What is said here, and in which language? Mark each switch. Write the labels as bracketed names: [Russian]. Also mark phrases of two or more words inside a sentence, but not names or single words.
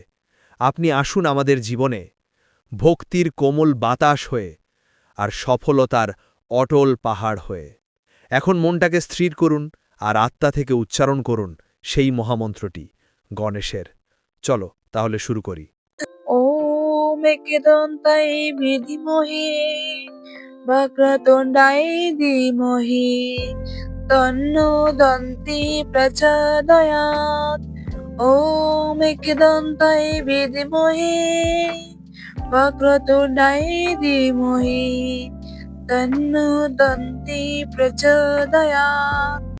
[Bangla] আপনি আসুন আমাদের জীবনে ভক্তির কোমল বাতাস হয়ে, আর সফলতার অটল পাহাড় হয়ে। এখন মনটাকে স্থির করুন আর আত্মা থেকে উচ্চারণ করুন সেই মহামন্ত্রটি গণেশের। চলো তাহলে শুরু করি। [Sanskrit] ॐ एकदन्ताय विद्महे वक्रतुण्डाय धीमहि तन्नो दन्ती प्रचोदयात्। ॐ एकदन्ताय विद्महे वक्रतुण्डाय धीमहि तन्नो दन्ती प्रचोदयात्।